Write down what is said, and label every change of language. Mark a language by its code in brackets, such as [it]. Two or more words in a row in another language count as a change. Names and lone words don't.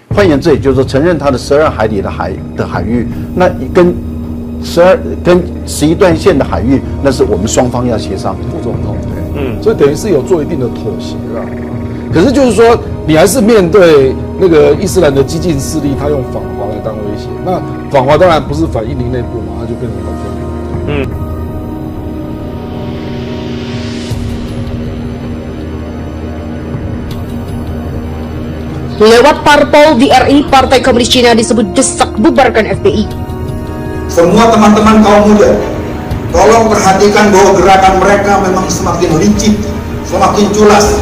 [zh] 换言之，也就是说承认它的12海里的海域，那跟11段线的海域，那是我们双方要协商。副总统，所以等于是有做一定的妥协了。可是就是说，你还是面对那个伊斯兰的激进势力，他用访华来当威胁。那访华当然不是反印尼内部嘛，它就变成反中。 [id] Lewat parpol di RI, Partai Komunis Cina disebut desak bubarkan FPI. Semua teman-teman kaum muda, tolong perhatikan bahwa gerakan mereka memang semakin licik, semakin culas.